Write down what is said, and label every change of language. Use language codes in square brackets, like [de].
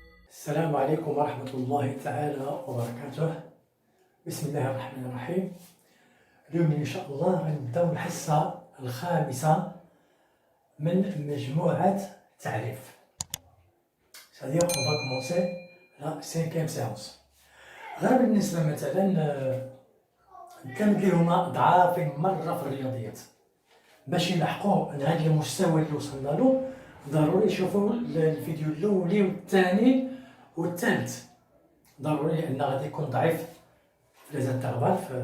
[ar] السلام عليكم ورحمة الله تعالى وبركاته. بسم الله الرحمن الرحيم. اليوم إن شاء الله غنبداو الحصة الخامسة من مجموعة تعريف. [fr] C'est-à-dire on va commencer la cinquième séance. [ar] غير بالنسبة مثلا الكلمات اللي هما ضعافين مرة في الرياضيات باش يلحقوا لهذا المستوى اللي وصلنا له ضروري يشوفوا الفيديو الأولي والثاني والثالث ضروري لأن غادي يكون ضعيف في ليزانترفال